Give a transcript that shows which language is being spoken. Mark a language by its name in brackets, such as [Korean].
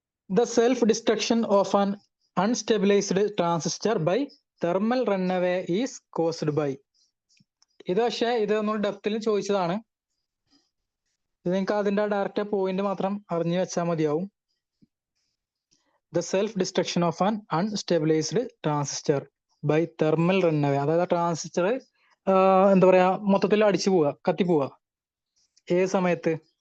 [English] The self-destruction of an unstabilized transistor by thermal runaway is caused by. [Malayalam] ഇത് പക്ഷേ ഇത് നമ്മൾ ഡെപ്തിൽ ചോദിച്ചതാണ്. ഇത് നിങ്ങൾക്ക് അതിന്റെ ഡയറക്റ്റ് പോയിന്റ് മാത്രം അറിഞ്ഞു വെച്ചാൽ മതിയാവും. [English] The self-destruction of an unstabilized transistor by thermal runaway. [Malayalam] അതായത് ട്രാൻസിസ്റ്റർ എന്താ പറയാ, മൊത്തത്തിൽ അടിച്ചു പോവുക, കത്തിപ്പോവുക. ഏത് സമയത്ത്?